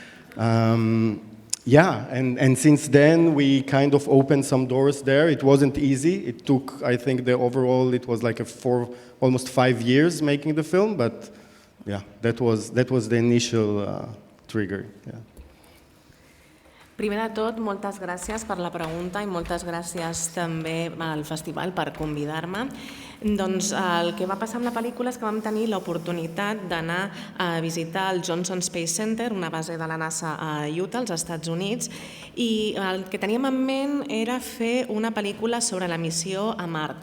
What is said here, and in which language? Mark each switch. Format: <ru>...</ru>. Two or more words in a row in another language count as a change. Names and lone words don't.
<en>Yeah, and since then we kind of opened some doors there. It wasn't easy. It took, I think, overall it was like almost 5 years making the film, but yeah, that was the initial trigger. Yeah.</en> <ca>Primer de tot, moltes gràcies per la pregunta i moltes gràcies també al festival per convidar-me. Doncs el que va passar amb la pel·lícula és que vam tenir l'oportunitat d'anar a visitar el Johnson Space Center, una base de la NASA a Utah, als Estats Units, i el que teníem en ment era fer una pel·lícula sobre la missió a Mart.</ca>